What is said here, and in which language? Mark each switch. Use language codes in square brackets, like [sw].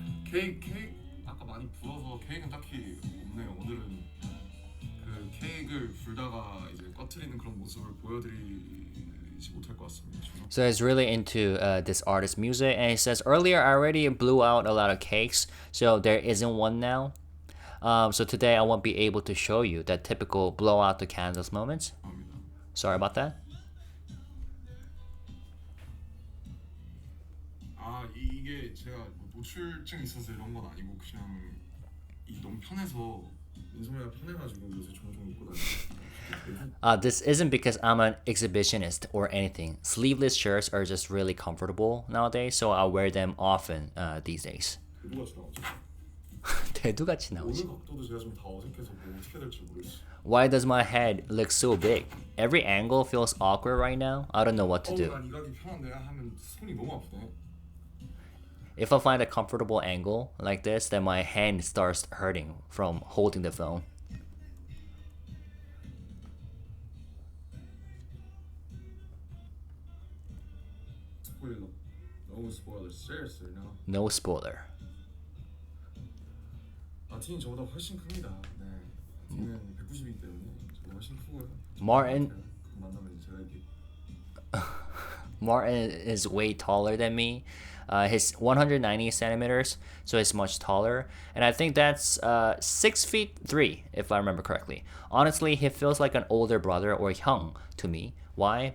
[ko] 케이크 아까 많이 불어서 케이크는 딱히 없네요. 오늘은 그 케이크를 불다가 이제 꺼트리는 그런 모습을 보여드리지 못할 것 같습니다. [en] So he's really into this artist's music, and he says earlier I already blew out a lot of cakes, so there isn't one now. So today I won't be able to show you that typical blow out the candles moments. Sorry about that. [ko] 이게 제가 뭐 노출증 있어서 이런 건 아니고 그냥 이 너무 편해서 인소매가 편해가지고 요새 종종 입고 다니고 [en] This isn't because I'm an exhibitionist or anything. Sleeveless shirts are just really comfortable nowadays, so I wear them often these days. [ko] 대두같이 나오지. 대두같이 나오지. 오는 각도도 제가 좀 다 어색해서 뭐 어떻게 될지 모르겠어. [en] Why does my head look so big? Every angle feels awkward right now. I don't know what to do. [ko] 난이 각이 편한데 하면 손이 너무 아프네. [en] If I find a comfortable angle like this, then my hand starts hurting from holding the phone. 스포일러. No spoilers. Seriously, no. No spoiler. [ko] 티는 저보다 훨씬 큽니다. 네. 티는 190이기 때문에 저보다 훨씬 크고요. [en] Martin [ko] 만나면 제가 이렇게 [en] Martin is way taller than me. He's 190 centimeters, so he's much taller. And I think that's 6 feet 3, if I remember correctly. Honestly, he feels like an older brother or hyung to me. Why?